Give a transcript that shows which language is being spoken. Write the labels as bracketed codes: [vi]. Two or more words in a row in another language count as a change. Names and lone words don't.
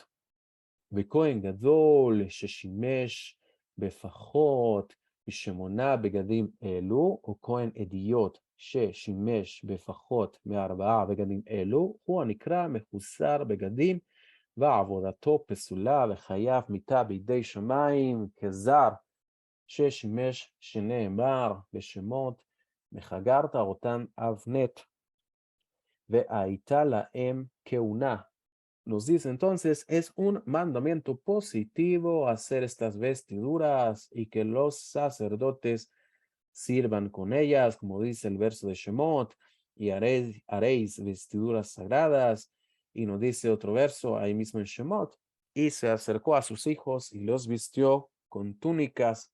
[he] וכהן גדול ששימש בפחות מ8 בגדים אלו, או כהן אדיוט ששימש בפחות מ4 בגדים אלו, הוא הנקרא מחוסר בגדים, ועבודתו פסולה וחייב מיתה בידי שמיים כזר, ששימש שנאמר בשמות, מחגרת אותן אבנת, והייתה להם כהונה. [es] Nos dice entonces, es un mandamiento positivo hacer estas vestiduras y que los sacerdotes sirvan con ellas, como dice el verso de Shemot, y haréis vestiduras sagradas. Y nos dice otro verso ahí mismo en Shemot, y se acercó a sus hijos y los vistió con túnicas.